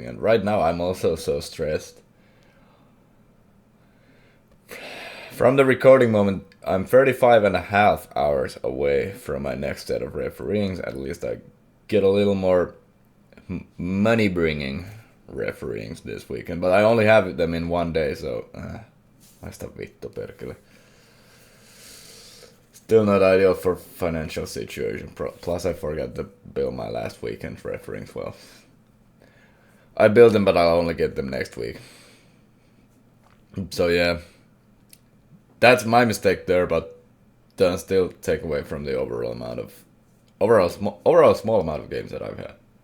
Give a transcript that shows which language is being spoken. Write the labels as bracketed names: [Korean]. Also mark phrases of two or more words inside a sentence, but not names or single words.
[English] And right now, I'm also so stressed. From the recording moment, I'm 35.5 hours away from my next set of refereeings. At least I get a little more money-bringing refereeings this weekend. But I only have them in 1 day, so... [Finnish] Haista vittu perkele. [English] Still not ideal for financial situation. Plus I forgot to bill my last weekend refereeings. Well, I billed them, but I'll only get them next week. So yeah, that's my mistake there, but doesn't still take away from the overall small amount of games that I've had.